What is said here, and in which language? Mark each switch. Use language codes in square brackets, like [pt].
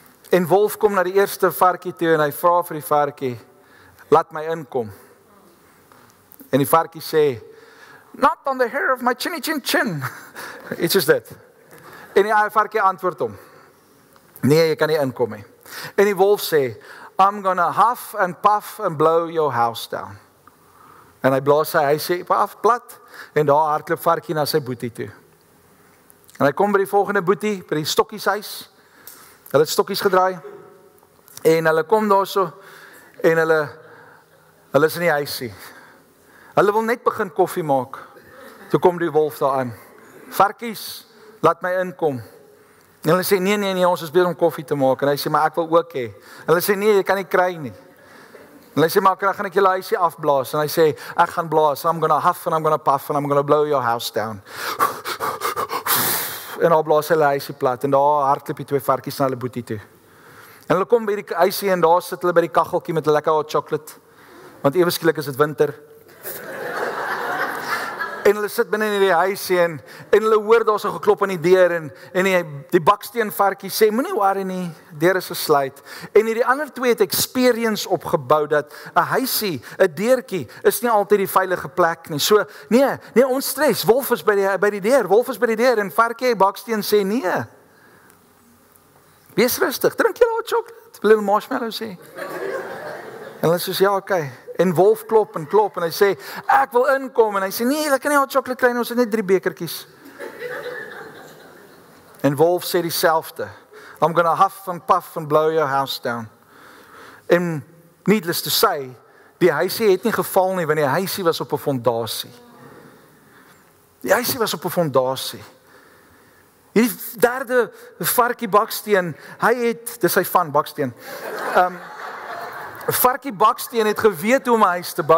[af] En Wolf kom na die eerste varkie toe en hy vra vir die varkie, laat my inkom. En die varkie sê, [en] not on the hair of my chinny chin chin. [af] Iets is dit. En die varkie antwoord hom, nee, jy kan nie inkom nie. En die wolf sê, [en] I'm gonna huff and puff and blow your house down. [af] En hy blaas sy huisie af plat, en daar hardloop varkie na sy boetie toe. En hy kom by die volgende boetie, by die stokkieshuis. Hulle het stokkies gedraai, en hulle kom daar so, en hulle is in die huisie. Hulle wil net begin koffie maak. Toe kom die wolf daar aan. Varkies, laat my inkom. En hulle sê, nee, ons is besig om koffie te maak. En hy sê, maar ek wil ook hê. En hulle sê, nee, jy kan nie kry nie. En hy sê, maar gaan ek julle huisie afblaas. En hy sê, ek gaan blaas. [en] I'm gonna huff and I'm gonna puff and I'm gonna blow your house down. [af] En daar blaas hulle huisie plat. En daar hardloop die twee varkies na hulle boetie toe. En hulle kom by die huisie en daar sit hulle by die kaggeltjie met 'n lekker hot chocolate. Want ewe skielik is dit winter. En hulle sit binne in die huisie en hulle hoor daar so geklop aan die deur en die baksteen varkie sê, moenie worry nie, deur is gesluit. En hierdie ander twee het experience opgebou dat 'n huisie, 'n deurtjie is nie altyd die veilige plek nie. So, nee, ons stres, wolf is by die deur, wolf is by die deur en varkie baksteen sê nee. Wees rustig, drink jy hot chocolate, little marshmallow sê. En hulle sê, ja, okay. En wolf klop en hy sê, ek wil inkom. En hy sê, nee, ek kan nie hot chocolate kry, ons het net 3 bekertjies. En wolf sê dieselfde. [en] I'm gonna huff and puff and blow your house down. [af] En [en] needless to say, [af] die huisie het nie geval nie, want die huisie was op 'n fondasie. Die huisie was op 'n fondasie. Hierdie derde varkie baksteen, hy het, dis hy van baksteen, varkie baksteen het geweet hoe om 'n huis te bou.